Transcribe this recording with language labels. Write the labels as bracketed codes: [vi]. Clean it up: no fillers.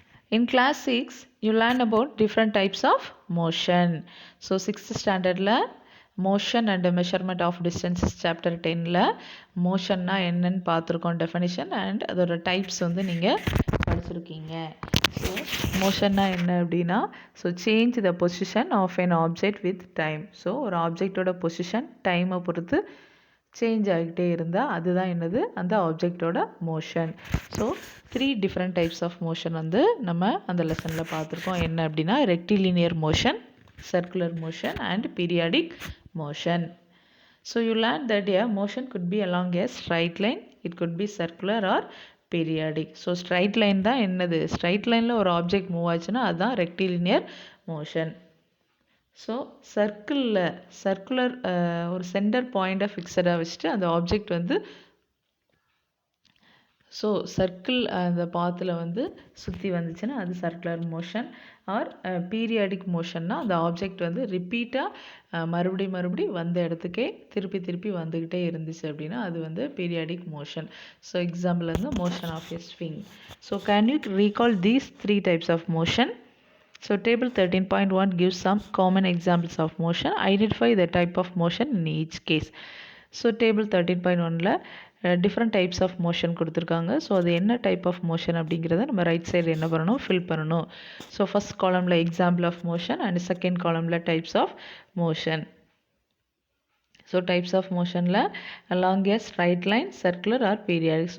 [en] In Class 6, you learn about different types of motion. So, 6th standard la motion and measurement of distances chapter 10 la motion na [ta] என்னன்னு பார்த்துருக்கோம் [en] definition and அதோட types [ta] வந்து நீங்கள் படிச்சிருக்கீங்க. [en] so [ta] மோஷன்னா என்ன அப்படின்னா [en] So change the position of an object with time. [ta] So ஒரு ஆப்ஜெக்டோட position டைமை பொறுத்து சேஞ்ச் ஆகிட்டே இருந்தால் அதுதான் என்னது அந்த ஆப்ஜெக்டோட motion. So 3 different types of motion வந்து நம்ம அந்த லெசனில் பார்த்துருக்கோம். என்ன அப்படின்னா rectilinear motion, circular motion and periodic motion. [en] So you learned that a motion could be along a straight line, it could be circular or periodic. [ta] So straight line தான் என்னது, straight lineல ஒரு ஆப்ஜெக்ட் மூவ் ஆச்சுன்னா அதுதான் rectilinear motion. So circular ஒரு centre பாயிண்ட்டை ஃபிக்ஸடாக வச்சுட்டு அந்த object வந்து ஸோ சர்க்கிள் அந்த பாத்தில் வந்து சுற்றி வந்துச்சுன்னா அது சர்க்குலர் மோஷன். ஆர் பீரியாடிக் மோஷன்னா அந்த ஆப்ஜெக்ட் வந்து ரிப்பீட்டாக மறுபடி வந்த இடத்துக்கே திருப்பி வந்துக்கிட்டே இருந்துச்சு அப்படின்னா அது வந்து பீரியாடிக் மோஷன். [en] So example வந்து motion of a swing. So can you recall these 3 types of motion? So table 13.1 gives some common examples of motion. Identify the type of motion in each case. [ta] So table 13.1ல different types of motion கொடுத்துருக்காங்க. So அது என்ன type of motion அப்படிங்கிறத நம்ம right side என்ன பண்ணணும், fill பண்ணணும். So first காலமில் example of motion and second காலமில் types of motion. [en] So types of மோஷனில் along a straight line, circular or periodic.